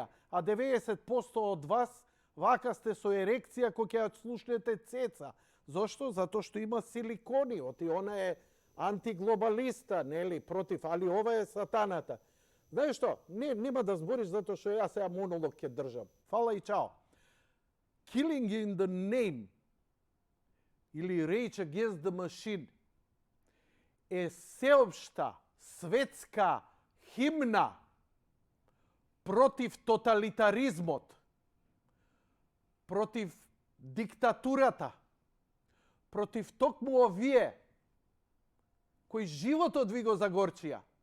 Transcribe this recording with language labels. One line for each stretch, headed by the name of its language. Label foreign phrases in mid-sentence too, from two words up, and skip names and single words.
Macedonian: А 90% од вас вака сте со ерекција кога ќе ја слушнете цеца. Зошто? Затоа што има силикони, оти она е антиглобалиста, нели, против, али ова е сатаната. Знаеш што? Нема да збориш затоа што јас сега монолог ќе држам. Фала и чао. Killing in the Name или Rage Against the Machine е сеопшта светска химна против тоталитаризмот, против диктатурата, против токму овие кои животот ви го загорчија.